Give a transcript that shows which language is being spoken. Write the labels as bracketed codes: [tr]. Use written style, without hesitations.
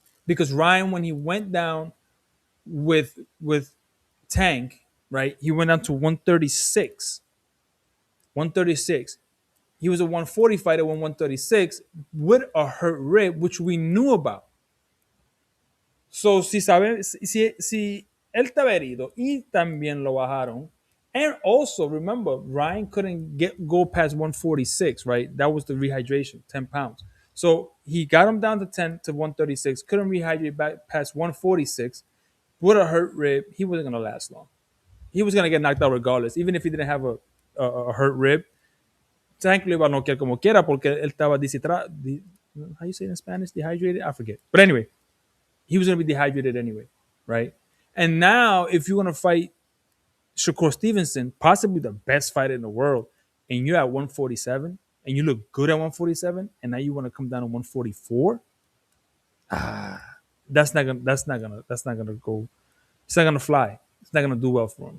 [en] Because Ryan, when he went down with Tank, right, he went down to 136. 136. He was a 140 fighter, won 136 with a hurt rib, which we knew about. [es] So, si él estaba herido y también lo bajaron. [en] And also, remember, Ryan couldn't go past 146, right? That was the rehydration, 10 pounds. So he got him down to 10 to 136, couldn't rehydrate back past 146 with a hurt rib. He wasn't going to last long. He was going to get knocked out regardless, even if he didn't have a hurt rib. [es] Technically, iba a noquear como quiera porque él estaba [en] how you say it in Spanish? Dehydrated? I forget. But anyway, he was going to be dehydrated anyway, right? And now, if you're going to fight Shakur Stevenson, possibly the best fighter in the world, and you're at 147, and you look good at 147, and now you want to come down to 144, that's not gonna go. It's not gonna fly. It's not gonna do well for him.